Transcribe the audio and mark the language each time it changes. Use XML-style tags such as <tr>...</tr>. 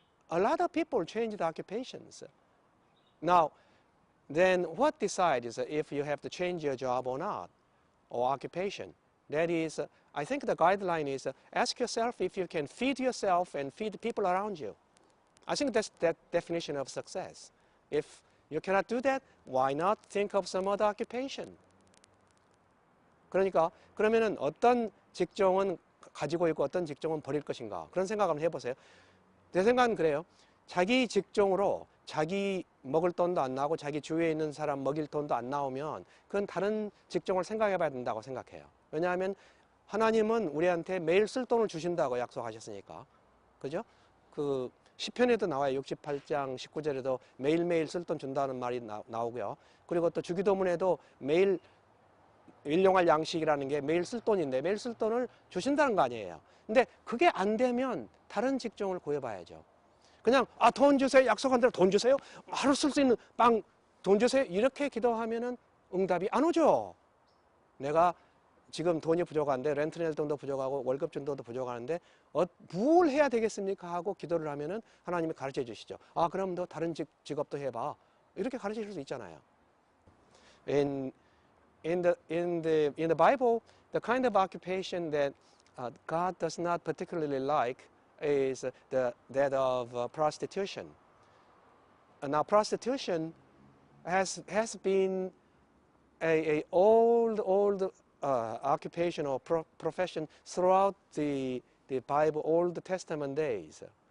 <en>A lot of people changed occupations. Now, then what decides if you have to change your job or not, or occupation? That is, I think the guideline is ask yourself if you can feed yourself and feed the people around you. I think that's that definition of success. If you cannot do that, why not think of some other occupation?</en> <ko>그러니까 그러면은 어떤 직종은 가지고 있고 어떤 직종은 버릴 것인가? 그런 생각을 한번 해보세요. 내 생각은 그래요. 자기 직종으로 자기 먹을 돈도 안 나오고 자기 주위에 있는 사람 먹일 돈도 안 나오면 그건 다른 직종을 생각해 봐야 된다고 생각해요. 왜냐하면 하나님은 우리한테 매일 쓸 돈을 주신다고 약속하셨으니까. 그죠? 그 시편에도 나와요. 68장 19절에도 매일매일 쓸 돈 준다는 말이 나오고요. 그리고 또 주기도문에도 매일 일용할 양식이라는 게 매일 쓸 돈인데 매일 쓸 돈을 주신다는 거 아니에요. 근데 그게 안 되면 다른 직종을 구해봐야죠. 그냥 돈 주세요. 약속한 대로 돈 주세요. 하루 쓸 수 있는 빵 돈 주세요. 이렇게 기도하면은 응답이 안 오죠. 내가 지금 돈이 부족한데 렌트 낼 돈도 부족하고 월급 준 돈도 부족하는데 뭘 해야 되겠습니까? 하고 기도를 하면은 하나님이 가르쳐 주시죠. 그럼 너 다른 직업도 해봐. 이렇게 가르쳐 줄 수 있잖아요.</ko> <en>In the Bible, the kind of occupation that God does not particularly like is that of prostitution. Now, prostitution has been a old occupation or profession throughout the Bible, Old Testament days.</en>